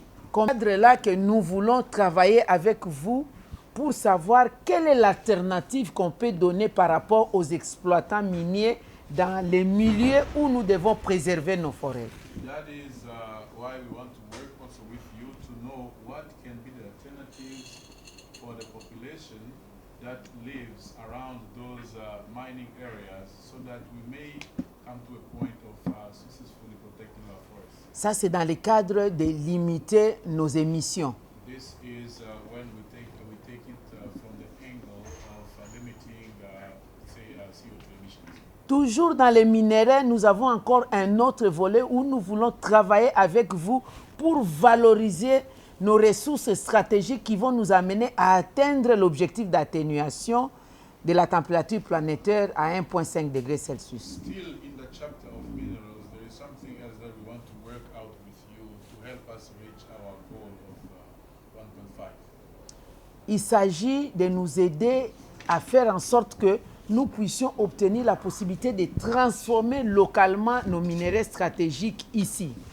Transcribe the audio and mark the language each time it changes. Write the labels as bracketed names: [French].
[French] Comme cadre-là que nous voulons travailler avec vous pour savoir quelle est l'alternative qu'on peut donner par rapport aux exploitants miniers dans les milieux où nous devons préserver nos forêts. [English] That is why we want to work also with you to know what can be the alternatives for the population that lives around those mining areas, so that we may come to a point of successfully protecting our forests. [French] Ça, c'est dans le cadre de limiter nos émissions. [English] This is when we take it from the angle of limiting, say, CO2 emissions. [French] Toujours dans les minéraux, nous avons encore un autre volet où nous voulons travailler avec vous pour valoriser nos ressources stratégiques qui vont nous amener à atteindre l'objectif d'atténuation de la température planétaire à 1,5 degré Celsius. [English] Still in the chapter of minerals, there is something else that we want to work out with you to help us reach our goal of 1.5. [French] Il s'agit de nous aider à faire en sorte que nous puissions obtenir la possibilité de transformer localement nos minéraux stratégiques ici.